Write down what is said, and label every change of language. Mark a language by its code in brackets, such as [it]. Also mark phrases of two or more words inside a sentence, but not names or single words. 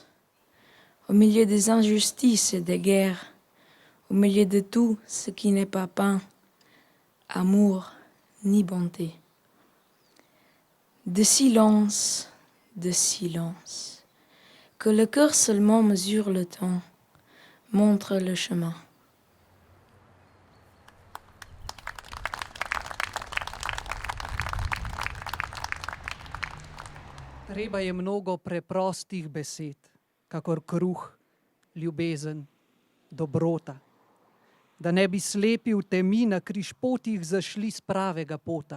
[fr] Au milieu des injustices et des guerres, au milieu de tout ce qui n'est pas pain, amour ni bonté. De silence, que le cœur seulement mesure le temps, montre le chemin. [sl] Treba je mnogo preprostih besed, kakor kruh, ljubezen, dobrota, da ne bi slepi v temi na križpotih zašli s pravega pota.